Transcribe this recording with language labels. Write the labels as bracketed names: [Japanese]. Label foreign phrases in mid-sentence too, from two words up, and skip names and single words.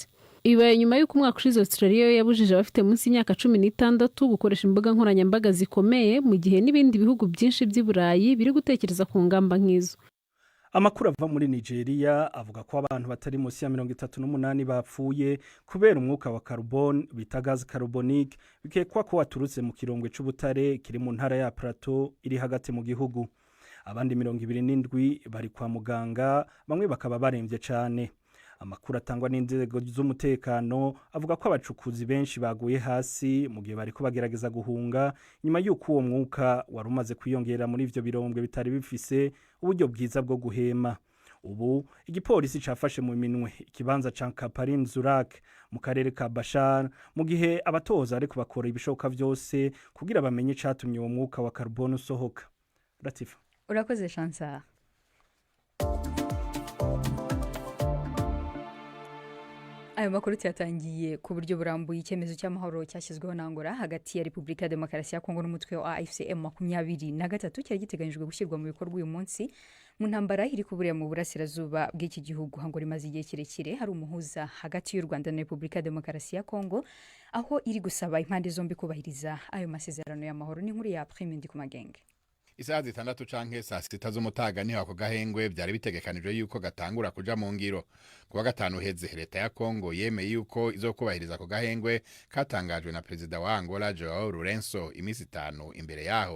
[Kinyarwanda] Ibaye nyuma y'uko umwaka ushize Australia yabujije abafite munsi y'imyaka 16 gukoresha imbuga nkoranyambaga zikomeye mu gihe n'ibindi bihugu byinshi by'i Burayi biri gutekereza ku ngamba nk'izo. [Rundi] Amakuru ava muri Nigeria avuga ko abantu batari munsi ya 38 bapfuye kubera umwuka wa carbone bita [French] gaz carbonique [Rundi] bikekwa ko waturutse mu kirongwe c'ubutare kiri mu ntara ya Plateau iri hagati mu gihugu. Abandi 27 bari kwa muganga, bamwe bakaba baremvye cyane. Amakuru atangwa n'inzego z'umutekano avuga ko abacukuzi benshi baguye hasi mu gihe bariko bagerageza guhunga nyuma y'uko uwo mwuka wari umaze kwiyongera muri ivyo birombwe bitari bifise uburyo bwiza bwo guhema. Ubu igipolisi cafashe mu minwe ikibanza ca Kaparin Zurak mu karere ka Bashar mu gihe abatoza ariko bakora ibishoboka byose kugira bamenye catumye uwo mwuka wa carbone usohoka. Latifa. Urakoze Shansa. [Kinyarwanda] Ayo makuru cyatangiye ku buryo burambuye icyemezo cy'amahoro cyashyizweho na Angola hagati ya Repubulika ya Demokarasi ya Congo n'umutwe wa AFC M23 cyari giteganyijwe gushyirwa mu bikorwa uyu munsi mu ntambara iri kuburiya mu burasirazuba bw'iki gihugu ngo rimaze igihe kirekire hari umuhuza hagati y'u Rwanda na Repubulika ya Demokarasi ya Congo aho iri gusaba impande zombi kubahiriza ayo masezerano y'amahoro. n'inkuru ya Prime Ndikumagenge. [Rundi] Isaha 6 canke saa 6 z'umutaga niho ako gahengwe byari bitegekanijwe yuko gatangura kuja mu ngiro. Kuwa gatanu heze leta ya Congo yemeye yuko izokubahiriza ako gahengwe katangajwe na perezida wa Angola Joao Lourenço imisi 5 imbere yaho.